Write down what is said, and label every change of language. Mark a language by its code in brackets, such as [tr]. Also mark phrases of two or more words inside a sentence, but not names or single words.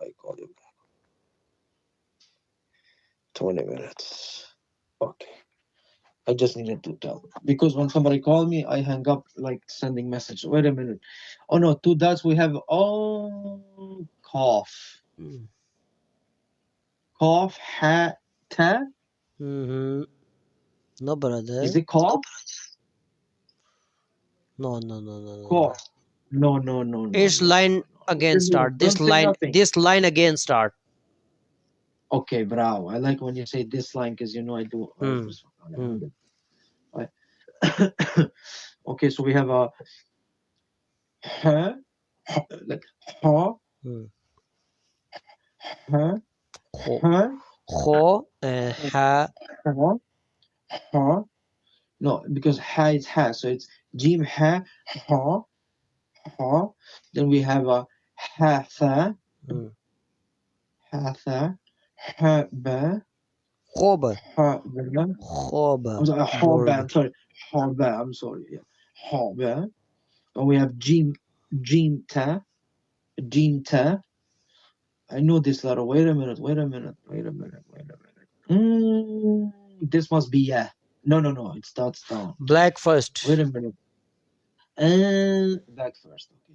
[en] 20 minutes. Okay. I just needed to tell because when somebody called me, I hang up like sending message. Wait a minute. Oh no, two dots. We have cough. Cough, [ar] ha, ta. [en] No, brother. Is it cough? No. Cough. No. It's line again start. This Don't say line. nothing. This line again start. Okay, bravo. I like when you say this line because you know I do. Okay, so we have a ha, like [ar] ha, ha, [en] Ho and ha. ha. No, because ha is ha, so it's [ar] jim ha, ha. [en] Then we have a [ar] ha tha, ha ba, [en] Khoba. ha Word. I'm sorry, yeah, [ar] ha ba. [en] And we have [ar] jim ta. [en] I know this letter. Wait a minute. This must be yeah. No. It starts down. Black first. Wait a minute. And back first. Okay.